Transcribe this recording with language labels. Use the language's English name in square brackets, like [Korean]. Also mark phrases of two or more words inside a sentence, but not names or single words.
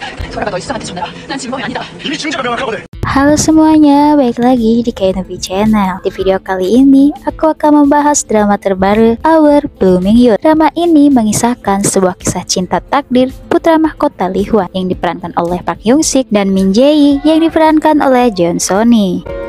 [Korean] 돌아가 너 이수상한테 좀 내봐. 난 진범이 아니다. 이미 증거가 명확하거든. [Indonesian] Halo semuanya, balik lagi di Kainovi Channel. Di video kali ini, aku akan membahas drama terbaru Our Blooming Youth. Drama ini mengisahkan sebuah kisah cinta takdir putra mahkota Lee Hwan yang diperankan oleh Park Hyung Sik dan Min Jae yang diperankan oleh Jeon Soni.